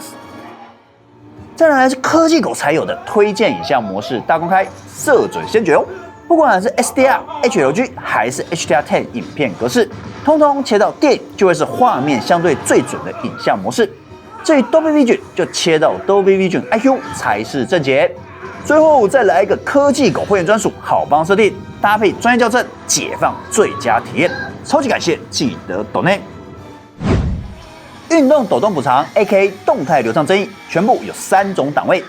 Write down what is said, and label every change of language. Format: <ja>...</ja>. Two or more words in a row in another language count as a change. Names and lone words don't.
<zh>再來是科技狗才有的推薦影像模式大公開，色準先決哦！不管是 SDR、HLG 還是 HDR10 影片格式，通通切到電影就會是畫面相對最準的影像模式。至於 Dolby Vision 就切到 Dolby Vision IQ 才是正解。最後再來一個科技狗會員專屬好幫設定，搭配專業校正，解放最佳體驗。超級感謝，記得抖內。運動抖動補償 ，AKA 動態流暢增益，全部有3種檔位。</zh>